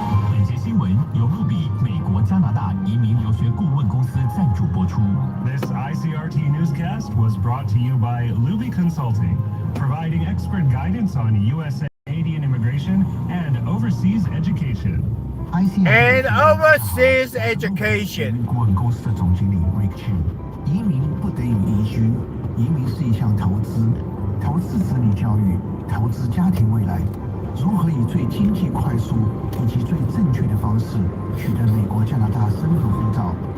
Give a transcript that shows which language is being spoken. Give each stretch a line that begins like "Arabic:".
Chinese: 本节新闻由路比美国加拿大移民留学顾问公司赞助播出。
English: This ICRT newscast was brought to you by Luby Consulting, providing expert guidance on U.S. Canadian immigration and overseas education. And overseas education.
Chinese: 顾问公司的总经理 Rick Chu， 移民不等于移居，移民是一项投资，投资子女教育，投资家庭未来。如何以最经济、快速以及最正确的方式取得美国、加拿大身份护照，